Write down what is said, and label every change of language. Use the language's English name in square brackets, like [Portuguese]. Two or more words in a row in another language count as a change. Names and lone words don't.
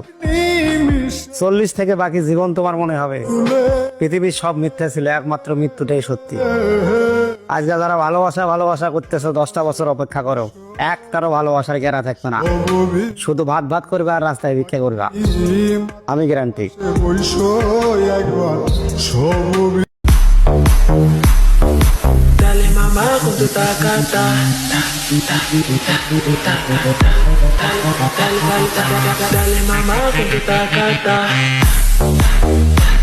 [Bangla] 40 থেকে বাকি জীবন তোমার মনে হবে পৃথিবীর সব মিথ্যা ছিল, একমাত্র মৃত্যুটাই সত্যি। আজকে যারা ভালোবাসা করতেছো 10টা বছর অপেক্ষা করো, একটারও ভালোবাসার গেরা থাকবে না। শুধু ভাত ভাত করবে আর রাস্তায় ভিক্ষা করবে, আমি গ্যারান্টি। [Spanish] Dale mamá con tu tacata. Dale mamá con tu tacata.